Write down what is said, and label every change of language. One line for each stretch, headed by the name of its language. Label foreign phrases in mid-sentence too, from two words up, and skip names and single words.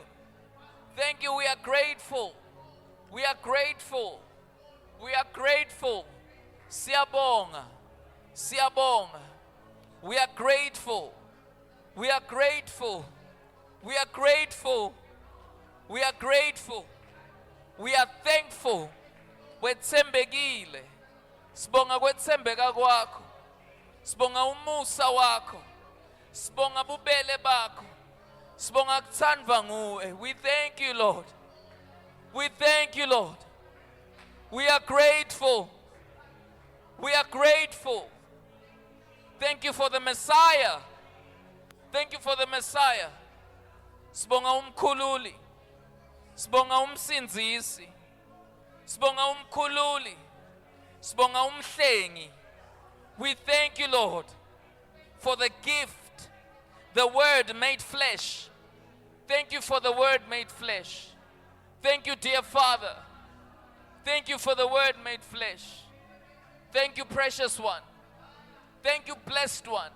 English: Thank you. We are grateful. We are grateful. We are grateful. Siabonga. Siabonga. We are grateful. We are grateful. We are grateful. We are grateful. We are thankful.
Swati: Wetsembegile. Sibonga kwetsembeka kwakho. Sibonga umusa wakho. Sibonga bubele bakho. Sibonga kutsandva nguwe.
English: We thank you, Lord. We thank you, Lord. We are grateful. We are grateful. Thank you for the Messiah. Thank you for the Messiah.
Swati: Sibonga umkhululi. Sibonga umsinzisi. Sibonga umkhululi. Sibonga umhlengi.
English: We thank you, Lord, for the gift, the Word made flesh. Thank you for the Word made flesh. Thank you, dear Father. Thank you for the Word made flesh. Thank you, precious one. Thank you, blessed one.